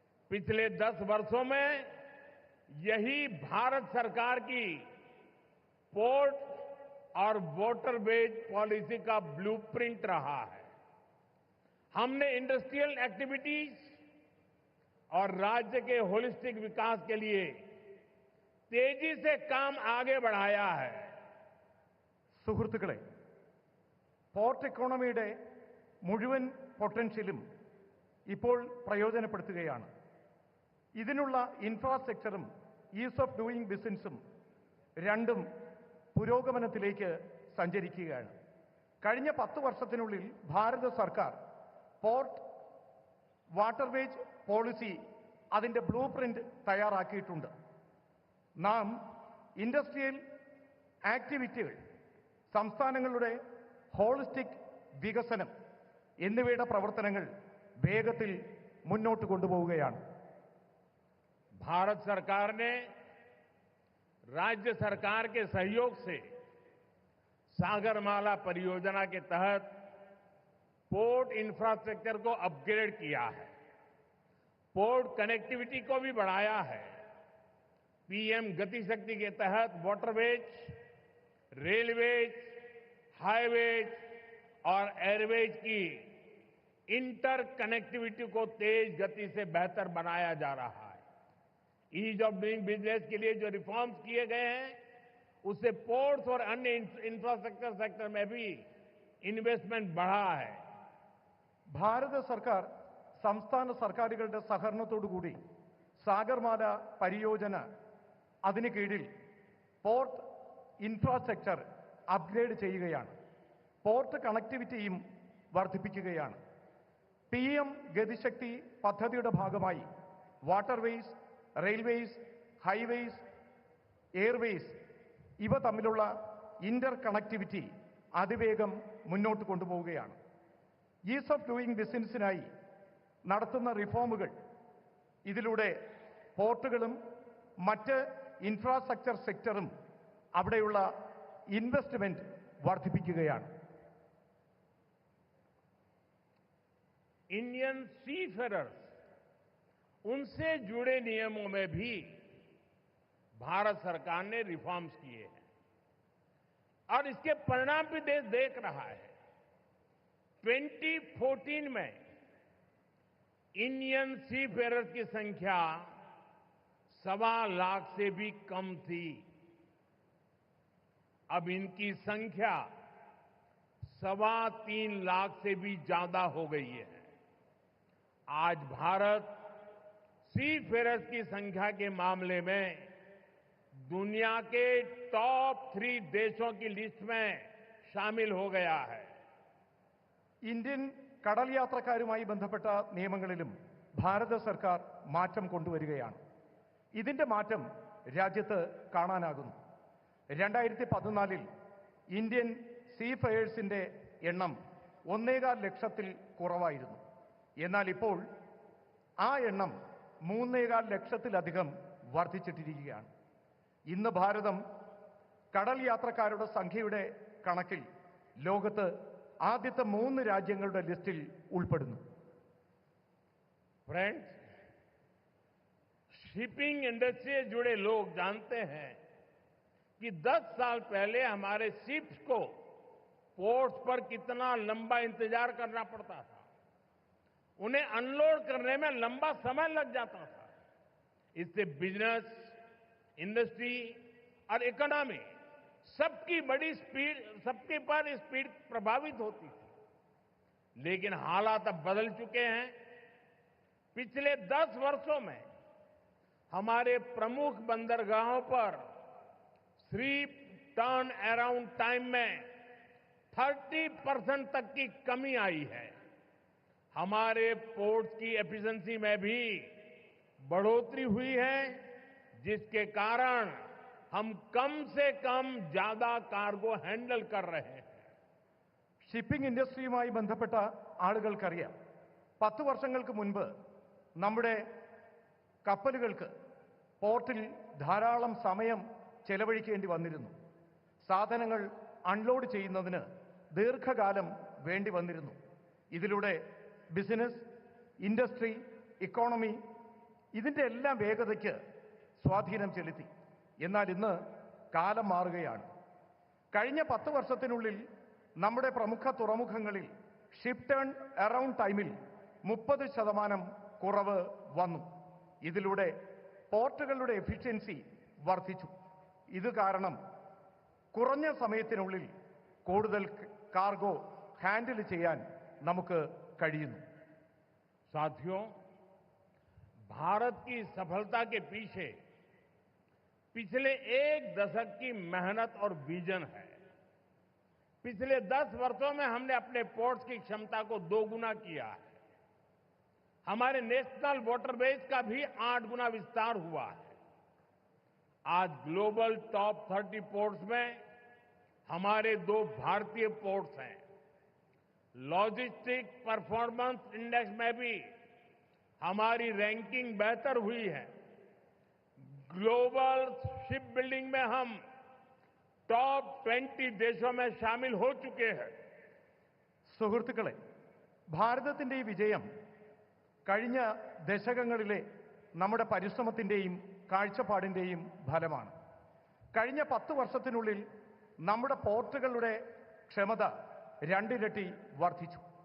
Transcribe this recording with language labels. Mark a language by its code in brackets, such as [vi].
[hi] पिछले 10 वर्षों में यही भारत सरकार की पोर्ट और वाटरवेज पॉलिसी का ब्लूप्रिंट रहा है. हमने इंडस्ट्रियल एक्टिविटीज और राज्य के होलिस्टिक विकास के लिए तेजी से काम आगे बढ़ाया है. [ml] സുഹൃത്തുക്കളെ, പോർട്ട് എക്കോണമിയുടെ മുഴുവൻ പൊട്ടൻഷ്യലും ഇപ്പോൾ പ്രയോജനപ്പെടുത്തുകയാണ്. ഇതിനുള്ള ഇൻഫ്രാസ്ട്രക്ചറും ഈസ് ഓഫ് ഡൂയിങ് ബിസിനസ്സും രണ്ടും പുരോഗമനത്തിലേക്ക് സഞ്ചരിക്കുകയാണ്. കഴിഞ്ഞ 10 വർഷത്തിനുള്ളിൽ ഭാരത സർക്കാർ പോർട്ട് വാട്ടർവേജ് പോളിസി അതിന്റെ ബ്ലൂ പ്രിന്റ് തയ്യാറാക്കിയിട്ടുണ്ട്. നാം ഇൻഡസ്ട്രിയൽ ആക്ടിവിറ്റികൾ, സംസ്ഥാനങ്ങളുടെ ഹോളിസ്റ്റിക് വികസനം എന്നിവയുടെ പ്രവർത്തനങ്ങൾ വേഗത്തിൽ മുന്നോട്ട് കൊണ്ടുപോവുകയാണ്. [hi] भारत सरकार ने राज्य सरकार के सहयोग से सागरमाला परियोजना के तहत पोर्ट इंफ्रास्ट्रक्चर को अपग्रेड किया है. पोर्ट कनेक्टिविटी को भी बढ़ाया है. पीएम गति शक्ति के तहत वाटरवेज, रेलवेज, हाईवेज और एयरवेज की इंटर कनेक्टिविटी को तेज गति से बेहतर बनाया जा रहा है। ईज ऑफ डूइंग बिजनेस के लिए जो रिफॉर्म्स किए गए हैं, उससे पोर्ट्स और अन्य इंफ्रास्ट्रक्चर सेक्टर में भी इन्वेस्टमेंट बढ़ा है। [ml] ഭാരത സർക്കാർ സംസ്ഥാന സർക്കാരുകളുടെ സഹകരണത്തോടുകൂടി സാഗർമാല പരിയോജന അതിന് കീഴിൽ പോർട്ട് ഇൻഫ്രാസ്ട്രക്ചർ അപ്ഗ്രേഡ് ചെയ്യുകയാണ്. പോർട്ട് കണക്ടിവിറ്റിയും വർദ്ധിപ്പിക്കുകയാണ്. PM ഗതിശക്തി പദ്ധതിയുടെ ഭാഗമായി വാട്ടർവേസ്, റെയിൽവേസ്, ഹൈവേസ്, എയർവേസ് ഇവ തമ്മിലുള്ള ഇന്റർ കണക്ടിവിറ്റി അതിവേഗം മുന്നോട്ട് കൊണ്ടുപോവുകയാണ്. ഈസ് ഓഫ് ഡൂയിങ് ബിസിനസ്സിനായി നടത്തുന്ന റിഫോമുകൾ ഇതിലൂടെ പോർട്ടുകളും മറ്റ് ഇൻഫ്രാസ്ട്രക്ചർ സെക്ടറും അവിടെയുള്ള ഇൻവെസ്റ്റ്മെന്റ് വർദ്ധിപ്പിക്കുകയാണ്. [hi] इंडियन सीफेरर्स, उनसे जुड़े नियमों में भी भारत सरकार ने रिफॉर्म्स किए हैं और इसके परिणाम भी देश देख रहा है। 2014 में इंडियन सीफेरर्स की संख्या 1.25 लाख से भी कम थी। अब इनकी संख्या 3.25 लाख से भी ज्यादा हो गई है। आज भारत सीफेरर्स की संख्या के मामले में दुनिया के टॉप 3 देशों की लिस्ट में शामिल हो गया है। [ml] ഇന്ത്യൻ കടൽ യാത്രക്കാരുമായി ബന്ധപ്പെട്ട നിയമങ്ങളിലും ഭാരത സർക്കാർ മാറ്റം കൊണ്ടുവരികയാണ്. ഇതിന്റെ മാറ്റം രാജ്യത്ത് കാണാനാകുന്നു. 2014 ഇന്ത്യൻ സീഫെയേഴ്സിന്റെ എണ്ണം 1.25 ലക്ഷത്തിൽ കുറവായിരുന്നു. എന്നാൽ ഇപ്പോൾ ആ എണ്ണം 3.25 ലക്ഷത്തിലധികം വർദ്ധിച്ചിട്ടിരിക്കുകയാണ്. ഇന്ന് ഭാരതം കടൽ യാത്രക്കാരുടെ സംഖ്യയുടെ കണക്കിൽ ലോകത്ത് ആദ്യത്തെ 3 രാജ്യങ്ങളുടെ ലിസ്റ്റിൽ ഉൾപ്പെടുന്നു. [hi] फ्रेंड्स, शिपिंग इंडस्ट्री से जुड़े लोग जानते हैं कि 10 साल पहले हमारे शिप्स को पोर्ट्स पर कितना लंबा इंतजार करना पड़ता था। उन्हें अनलोड करने में लंबा समय लग जाता था। इससे बिजनेस, इंडस्ट्री और इकोनॉमी सबकी पर स्पीड प्रभावित होती थी। लेकिन हालात अब बदल चुके हैं। पिछले 10 वर्षों में हमारे प्रमुख बंदरगाहों पर शिप टर्न अराउंड टाइम में 30% तक की कमी आई है। हमारे पोर्ट्स की एफिशिएंसी में भी बढ़ोतरी हुई है, जिसके कारण हम कम से कम ज्यादा कार्गो हैंडल कर रहे हैं। [ml] ഷിപ്പിംഗ് ഇൻഡസ്ട്രിയുമായി ബന്ധപ്പെട്ട ആളുകൾക്കറിയാം, 10 വർഷങ്ങൾക്ക് മുൻപ് നമ്മുടെ കപ്പലുകൾക്ക് പോർട്ടിൽ ധാരാളം സമയം ചെലവഴിക്കേണ്ടി വന്നിരുന്നു. സാധനങ്ങൾ അൺലോഡ് ചെയ്യുന്നതിന് ദീർഘകാലം വേണ്ടി വന്നിരുന്നു. ഇതിലൂടെ ബിസിനസ്, ഇൻഡസ്ട്രി, ഇക്കോണമി ഇതിന്റെ എല്ലാം വേഗതയ്ക്ക് സ്വാധീനം ചെലുത്തി. എന്നാൽ ഇന്ന് കാലം മാറുകയാണ്. കഴിഞ്ഞ 10 വർഷത്തിനുള്ളിൽ നമ്മുടെ പ്രമുഖ തുറമുഖങ്ങളിൽ ഷിപ്പ് ടേൺ അറൗണ്ട് ടൈമിൽ 30% കുറവ് വന്നു. ഇതിലൂടെ പോർട്ടുകളുടെ എഫിഷ്യൻസി വർദ്ധിച്ചു. ഇത് കാരണം കുറഞ്ഞ സമയത്തിനുള്ളിൽ കൂടുതൽ കാർഗോ ഹാൻഡിൽ ചെയ്യാൻ നമുക്ക് കഴിയുന്നു. [hi] साथियों, भारत की सफलता के पीछे पिछले 1 दशक की मेहनत और विजन है। पिछले 10 वर्षों में हमने अपने पोर्ट्स की क्षमता को 2 गुना किया है। हमारे नेशनल वाटरवेज का भी 8 गुना विस्तार हुआ है। आज ग्लोबल टॉप 30 पोर्ट्स में हमारे 2 भारतीय पोर्ट्स हैं। लॉजिस्टिक परफॉर्मेंस इंडेक्स में भी हमारी रैंकिंग बेहतर हुई है। ग्लोबल शिप बिल्डिंग में हम टॉप 20 देशों में शामिल हो चुके हैं। [ml] സുഹൃത്തുക്കളെ, ഭാരതത്തിന്റെ ഈ വിജയം കഴിഞ്ഞ ദശകങ്ങളിലെ നമ്മുടെ പരിശ്രമത്തിന്റെയും കാഴ്ചപ്പാടിന്റെയും ഫലമാണ്. കഴിഞ്ഞ 10 വർഷത്തിനുള്ളിൽ നമ്മുടെ പോർട്ടുകളുടെ ക്ഷമത 2 ഇരട്ടി വർദ്ധിച്ചു.